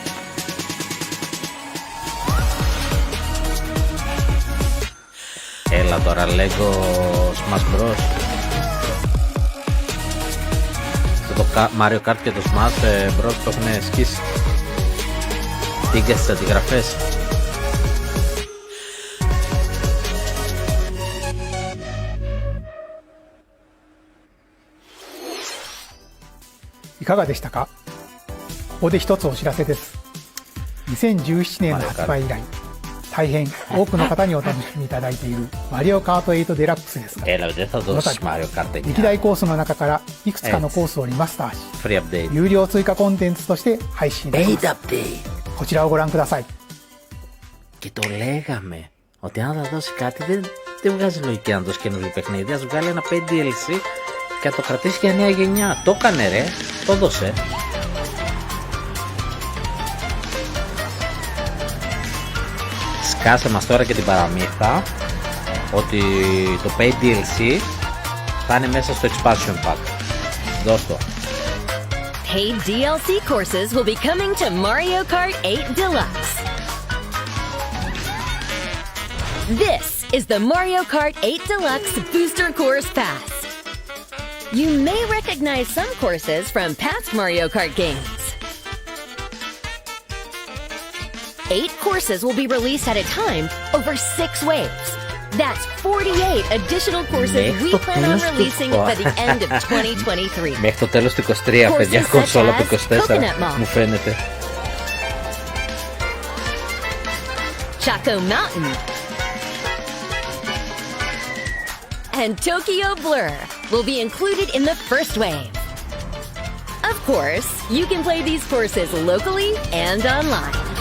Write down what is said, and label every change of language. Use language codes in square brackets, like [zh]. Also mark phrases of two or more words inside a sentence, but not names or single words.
[el] Έλα τώρα, Lego Smash Bros. Το Mario Kart και το Smash Bros το έχουν σκίσει. Τίγκα στις αντιγραφές. [ja] いかがでしたか。ここで一つお知らせです。2017年の発売以来、大変多くの方にお楽しみいただいているマリオカート8デラックスですが、この度歴代コースの中からいくつかのコースをリマスターし、有料追加コンテンツとして配信いたします。こちらをご覧ください。 [el] Και το λέγαμε ότι αν θα δώσει κάτι δεν βγάζει λογική να δώσει καινούργιο παιχνίδι. Ας βγάλει ένα 5 DLC και να το κρατήσει για νέα γενιά. Το έκανε ρε, το δώσε. Σκάσε μας τώρα και την παραμύθα ότι το Pay DLC θα είναι μέσα στο Expansion Pack. Δώσ' το. [en] Paid DLC courses will be coming to Mario Kart 8 Deluxe. This is the Mario Kart 8 Deluxe Booster Course Pass. You may recognize some courses from past Mario Kart games. 8 courses will be released at a time over 6 waves. That's 48 additional courses we plan on releasing by the end of 2023. [el] Μέχρι το τέλος του 23, παιδιά, κονσόλα από 24, μου φαίνεται. [en] Chaco Mountain and Tokyo Blur will be included in the first wave. Of course, you can play these courses locally and online.